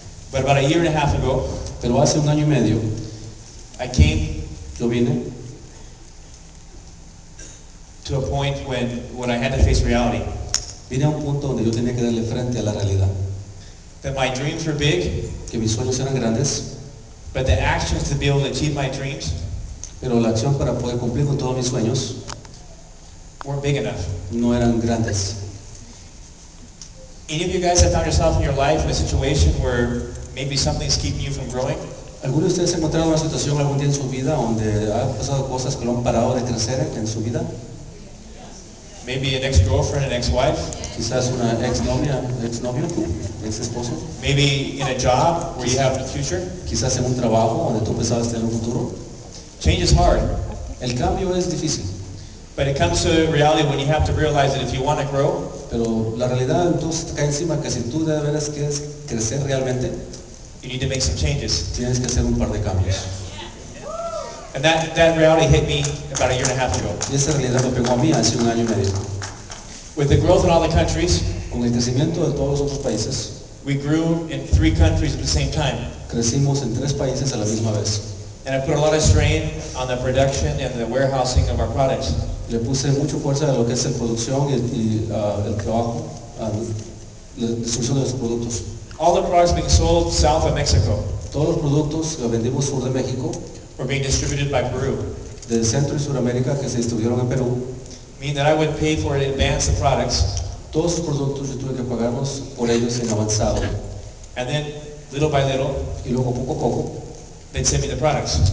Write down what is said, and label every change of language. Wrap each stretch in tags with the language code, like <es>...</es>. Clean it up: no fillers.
<en>But about a year and a half ago,</en> <es>pero hace 1 año y medio</es> <en>I came</en> <es>yo vine</es> <en>to a point when I had to face reality.</en> <es>a un punto donde yo tenía que darle frente a la realidad,</es> <en>That my dreams were big,</en> <es>que mis sueños eran grandes,</es> <en>but the actions to be able to achieve my dreams</en> <es>pero la acción para poder cumplir con todos mis sueños</es> <en>weren't big enough.</en> <es>no eran grandes.</es> <en>Any of you guys have found yourself in your life in a situation where maybe something's keeping you from growing?</en> <es>¿Algunos de ustedes se han encontrado en una situación algún día en su vida donde ha pasado cosas que lo han parado de crecer en su vida?</es> <en>Maybe an ex-girlfriend, an ex-wife,</en> <es>Quizás una exnovia, exnovio, ex-esposo.</es> <en>maybe in a job where you have a future.</en> <es>Quizás en un trabajo donde tú pensabas tener un futuro.</es> <en>Change is hard,</en> <es>El cambio es difícil,</es> <en>but it comes to reality when you have to realize that if you want to grow,</en> <es>pero la realidad entonces te cae encima que si tú de veras quieres crecer realmente,</es> <en>you need to make some changes.</en> <es>tienes que hacer un par de cambios.</es> <en>And that reality hit me about a year and a half ago.</en> <es>Y esa realidad me pegó a mí hace 1 año y medio.</es> <en>With the growth in all the countries,</en> <es>Con el crecimiento de todos los otros países,</es> <en>we grew in 3 countries at the same time.</en> <es>crecimos en 3 países a la misma vez.</es> <en>And I put a lot of strain on the production and the warehousing of our products.</en> <es>Le puse mucha fuerza a lo que es la producción y el trabajo, la distribución de los productos.</es> <en>All the products being sold south of Mexico</en> <es>Todos los productos que vendimos sur de México,</es> <en>were being distributed by Peru,</en> <es>del Centro y Suramérica que se distribuyeron en Perú,</es> <en>meaning that I would pay for it in advance the products,</en> <es>todos los productos yo tuve que pagarlos por ellos en avanzado.</es> <en>and then little by little,</en> <es>Y luego poco a poco</es> <en>they'd send me the products.</en>